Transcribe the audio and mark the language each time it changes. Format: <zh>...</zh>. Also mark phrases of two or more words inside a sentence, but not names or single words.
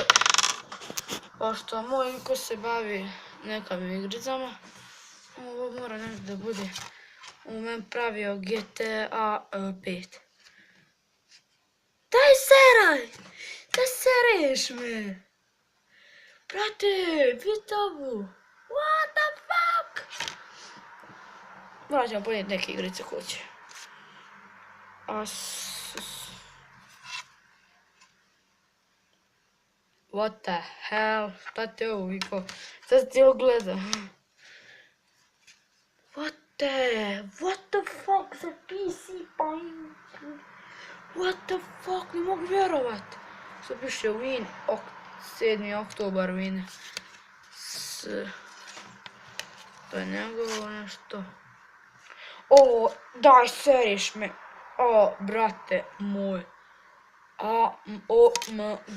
<bs>Pošto moj ko se bavi nekim igricama, ovo mora negdje da bude. On meni pravio GTA 5. Daj seraj! Da sereš me! Brate, vidi ovo!</bs> <en>What the fuck?</en> <bs>Morat ćemo ponijeti neke igrice kuće.</bs> <en>What the hell?</en> <bs>Šta ti je ovo, Viko? Šta si ti ovo gleda?</bs> <en>What the fuck za PC paint? What the fuck,</en> <bs>ne mogu vjerovat. Što piše Win, 7. oktobar Win. To je njegovo nešto. O, daj seriš me. O, brate moj. AMOMG.</bs>